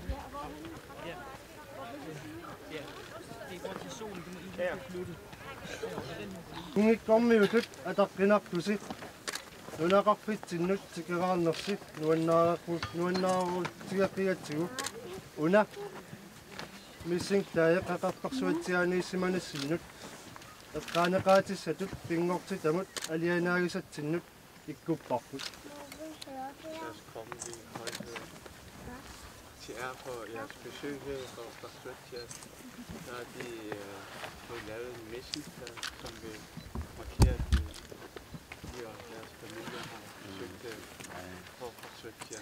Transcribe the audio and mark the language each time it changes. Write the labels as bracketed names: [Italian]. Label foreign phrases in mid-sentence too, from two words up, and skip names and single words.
[Danish] Ja. Ja. Det er godt til solen, du må ikke slutte. [Kalaallisut] Kungit kommiusit ataqinartusi nunaqarpitsinut tikeraarnersi nuannaaruutigaqiatsigu una missing taayeqaqarparsuatsiaaniissimanassinnut eqqaaneqaatissatut pingorti tamut alianaagisatsinut ikkupparput. [Danish] Til ære for jeres besøg her for Parsuatjat, så har de fået lavet en messenger, som vil markere, at de og deres familie har besøgt for Parsuatjat.